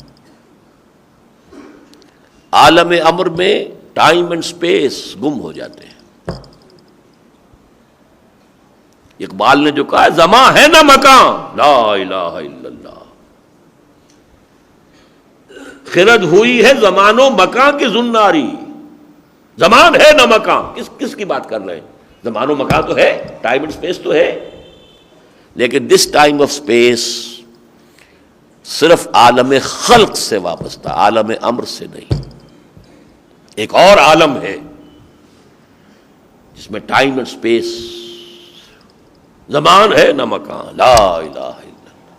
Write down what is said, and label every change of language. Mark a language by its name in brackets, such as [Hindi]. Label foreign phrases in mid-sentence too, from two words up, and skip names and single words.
[Urdu] عالم امر میں [English] time and space [Urdu] گم ہو جاتے ہیں. اقبال نے جو کہا ہے زماں ہے نہ مکان، [Arabic] لا الہ الا اللہ. [Urdu] خرد ہوئی ہے زمان و مکان کی زناری. زمان ہے نہ مکان، کس کی بات کر رہے ہیں؟ زمان و مکان تو ہے، [English] time and space [Urdu] تو ہے، لیکن [English] this time of space [Urdu] صرف عالم خلق سے وابستہ، عالم امر سے نہیں. ایک اور عالم ہے جس میں [English] time and space, [Urdu] زمان ہے نہ مکان، [Arabic] لا الہ الا اللہ.